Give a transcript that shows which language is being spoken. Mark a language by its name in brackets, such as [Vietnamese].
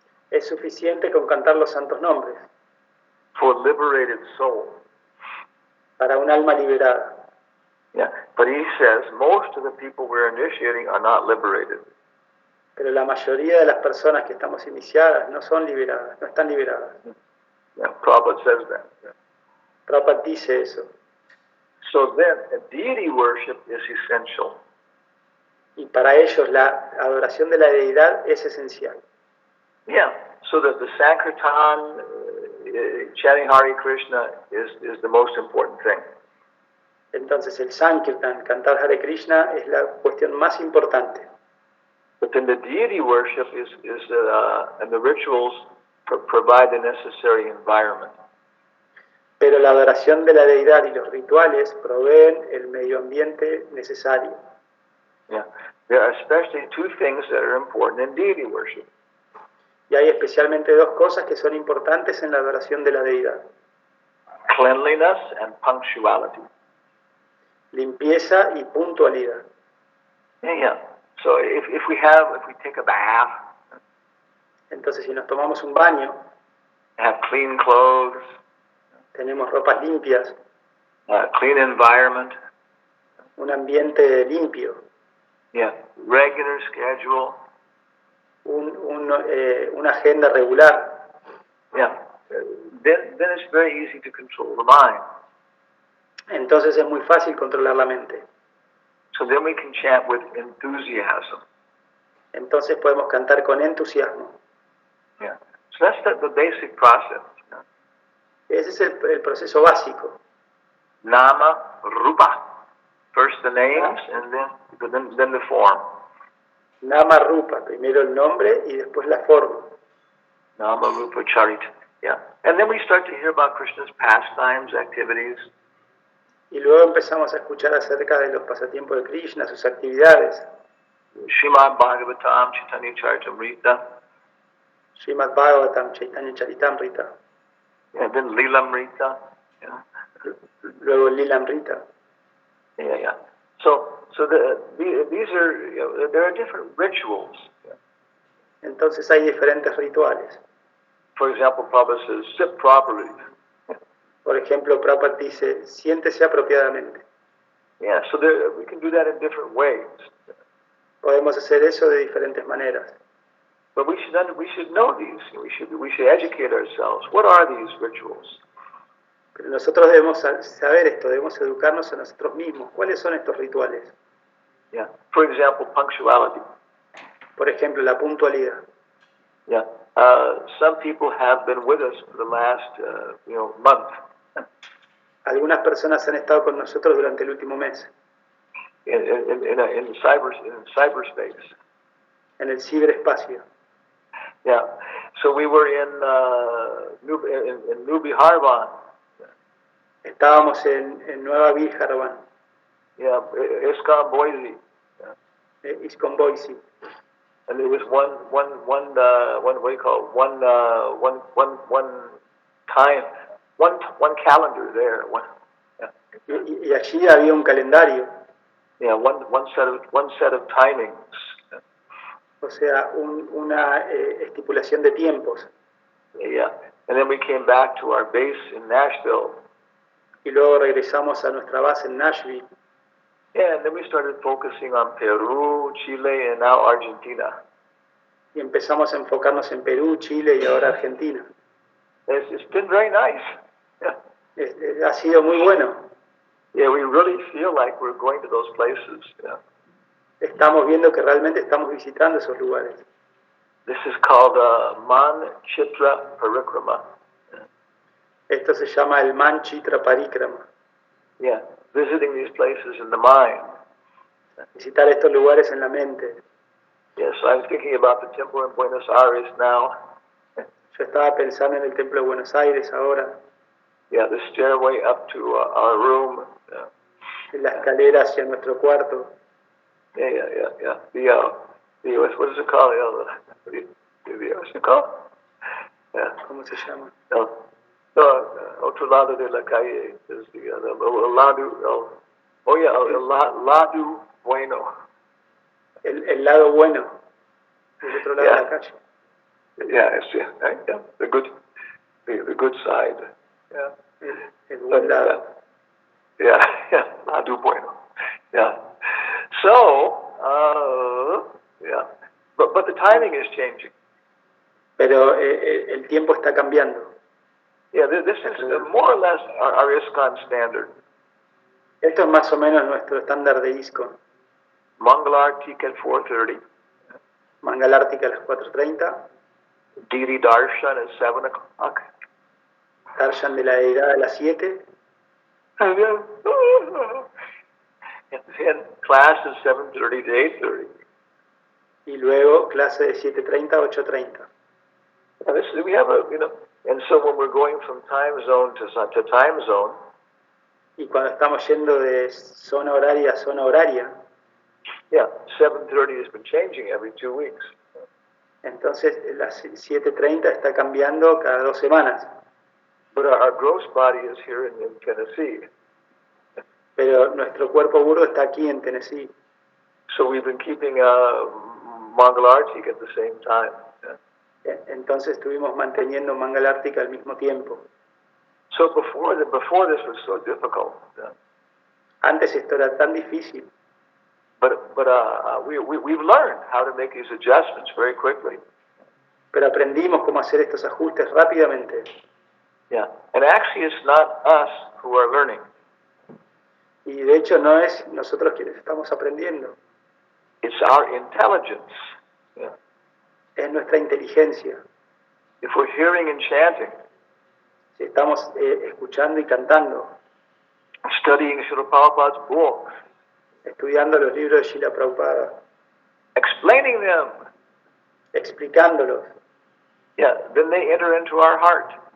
[Spanish] es suficiente con cantar los santos nombres [English] for a liberated soul. [Spanish] para un alma liberada. [English] Yeah, but he says most of the people we're initiating are not liberated. [Spanish] Pero la mayoría de las personas que estamos iniciadas no son liberadas, no están liberadas. [English] Yeah, Prabhupada says that. Yeah. [Spanish] Prabhupada dice eso. [English] So then, deity worship is essential. [Spanish] Y para ellos la adoración de la deidad es esencial. [English] Yeah, so that the Sankirtan, chanting Hare Krishna is the most important thing. [Spanish] Entonces el Sankirtan, cantar Hare Krishna, es la cuestión más importante. [English] But then the deity worship and the rituals provide the necessary environment. [Spanish] Pero la adoración de la deidad y los rituales proveen el medio ambiente necesario. [English] Yeah, there are especially two things that are important in deity worship. [Spanish] Y hay especialmente 2 cosas que son importantes en la adoración de la deidad: [English] Cleanliness and punctuality. [Spanish] limpieza y puntualidad. [English] Yeah. So if we take a bath, [Spanish] Entonces, si nos tomamos un baño, [English] have clean clothes, [Spanish] tenemos ropas limpias, [English] clean environment, [Spanish] un ambiente limpio, [English] yeah, regular schedule, [Spanish] una agenda regular, [English] yeah, then it's very easy to control the mind. [Spanish] entonces es muy fácil controlar la mente. [English] So then we can chant with enthusiasm. [Spanish] Entonces podemos cantar con entusiasmo. [English] Yeah. So that's the basic process. [Spanish] Ese es el proceso básico. [English] Nama, Rupa. First the names and then the form. [Spanish] Nama Rupa, primero el nombre y después la forma. [English] Nama, Rupa, Charita. Yeah. And then we start to hear about Krishna's pastimes, activities. [Spanish] Y luego empezamos a escuchar acerca de los pasatiempos de Krishna, sus actividades. [English] Srimad Bhagavatam, Chaitanya Charitamrita. [Spanish] Srimad Bhagavatam, Chaitanya Charitamrita. [English] And then Lilamrita. Yeah. [Spanish] Luego el Lilamrita. [English] Yeah. So these are, there are different rituals. [Spanish] Entonces hay diferentes rituales. [English] For example, Prabhupada says, sit properly. [Spanish] Por ejemplo, Prabhupada dice, siéntese apropiadamente. [English] Yeah, so we can do that in different ways. [Spanish] Podemos hacer eso de diferentes maneras. [English] But we should know these. We should educate ourselves. What are these rituals? [Spanish] Pero nosotros debemos saber esto, debemos educarnos a nosotros mismos. ¿Cuáles son estos rituales? [English] Yeah. For example, punctuality. [Spanish] Por ejemplo, la puntualidad. [English] Yeah. Some people have been with us for the last, month. [Spanish] Algunas personas han estado con nosotros durante el último mes. [English] In cyberspace. [Spanish] En el ciberespacio. [English] Yeah. So we were in New Biharban. [Spanish] Estábamos en Nueva Viljarvan, [English] Yeah, ISKCON Boise. [Spanish] ISKCON Boise. [English] And there was one what do you call it? One calendar there. [Spanish] Y allí había un calendario, [English] Yeah, one set of timings. [Spanish] o sea, una estipulación de tiempos. [English] Yeah, and then we came back to our base in Nashville. [Spanish] Y luego regresamos a nuestra base en Nashville. [English] Yeah, and then we started focusing on Peru, Chile, and now Argentina. [Spanish] Y empezamos a enfocarnos en Perú, Chile y ahora Argentina. [English] It's been very nice. Yeah. [Spanish] Ha sido muy bueno. [English] Yeah, we really feel like we're going to those places. Yeah. [Spanish] Estamos viendo que realmente estamos visitando esos lugares. [English] This is called Man Chitra Parikrama. [Spanish] Esto se llama el Manchitra Parikrama. [English] Yeah, visiting these places in the mind. [Spanish] visitar estos lugares en la mente. [English] Yes, I'm thinking about the temple in Buenos Aires now. [Spanish] Yo estaba pensando en el Templo de Buenos Aires ahora, [English] Yeah, the stairway up to our room. [Spanish] en la escalera hacia nuestro cuarto. [English] Yeah. What is it called? What's it called? Yeah. [Spanish] ¿Cómo se llama? No, otro lado de la calle is el lado. El lado bueno. El lado bueno, el otro lado de la calle. [English] Yeah, the good side. Yeah. [Spanish] El buen lado. [English] Yeah, [Spanish] lado bueno. [English] Yeah. So, yeah, but the timing is changing. [Spanish] Pero el tiempo está cambiando. [English] Yeah, this is more or less our ISKCON standard. [Spanish] Esto es más o menos nuestro estándar de ISKCON. [English] Mangalartik at 4:30. [Spanish] Mangalártica a las 4:30. [English] Deity Darshan at 7 o'clock. [Spanish] Darshan de la deidad a las 7. [English] And then class is 7:30 to 8:30. [Spanish] Y luego clase de 7:30 a 8:30. [English] Yeah, we have and so when we're going from time zone to time zone, [Spanish] Y cuando estamos yendo de zona horaria a zona horaria, [English] yeah, 7:30 has been changing every 2 weeks. [Spanish] entonces las 7:30 está cambiando cada 2 semanas. [English] But our gross body is here in Tennessee. [Spanish] Pero nuestro cuerpo burdo está aquí en Tennessee. [English] So we've been keeping Mangalartik at the same time. [Spanish] Entonces estuvimos manteniendo Mangalártica al mismo tiempo. [English] So before this was so difficult. [Spanish] Antes esto era tan difícil, [English] But we've learned how to make these adjustments very quickly. [Spanish] pero aprendimos cómo hacer estos ajustes rápidamente. [English] Yeah. And actually it's not us who are learning. [Spanish] Y de hecho no es nosotros quienes estamos aprendiendo, [English] It's our intelligence. Yeah. [Spanish] es nuestra inteligencia. [English] If we're hearing and chanting, [Spanish] Si estamos escuchando y cantando, [English] studying Srila Prabhupada's books, [Spanish] estudiando los libros de Srila Prabhupada, [English] explaining them, [Spanish] explicándolos, [English] yeah, then they enter into our heart.